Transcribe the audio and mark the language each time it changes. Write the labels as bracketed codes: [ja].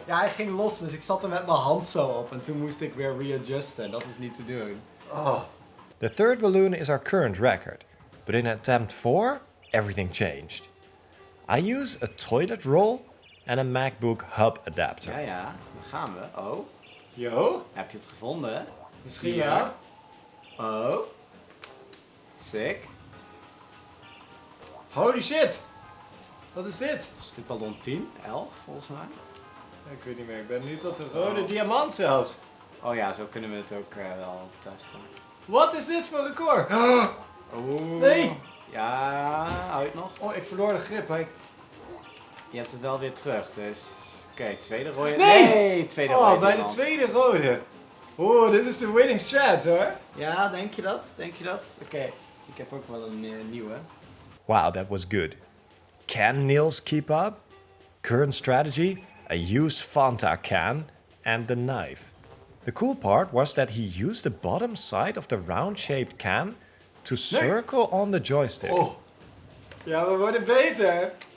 [nl] Ja, hij ging los, dus ik zat er met mijn hand zo op. En toen moest ik weer readjusten. Dat is niet te doen. Oh. [en] The third balloon is our current record, but in attempt 4, everything changed. I use a toilet roll and a MacBook hub adapter. [nl] Ja, ja. Dan gaan we. Oh. Yo. Heb je het gevonden? Misschien 4. ja. [en] Oh. Sick. Holy shit. [nl] Wat is dit? Is dit ballon 10? 11 volgens mij. Ik weet niet meer. Ik ben nu tot de rode diamant zelfs. Oh ja, zo kunnen we het ook wel testen. Wat is dit voor record? Oeh. Nee. Ja, hou je het nog? Oh, ik verloor de grip. Je hebt het wel weer terug, dus... Oké, tweede rode. Nee! Tweede rode. Oh, bij de diamant. tweede rode. Oh, dit is de [en] winning strat [nl] hoor. Ja, denk je dat? Denk je dat? Oké, ik heb ook wel een nieuwe. [en] Wow, that was good. Can Niels keep up? Current strategy, a used Fanta can and the knife. The cool part was that he used the bottom side of the round-shaped can to circle on the joystick. [nl] Oh. Ja, we worden beter.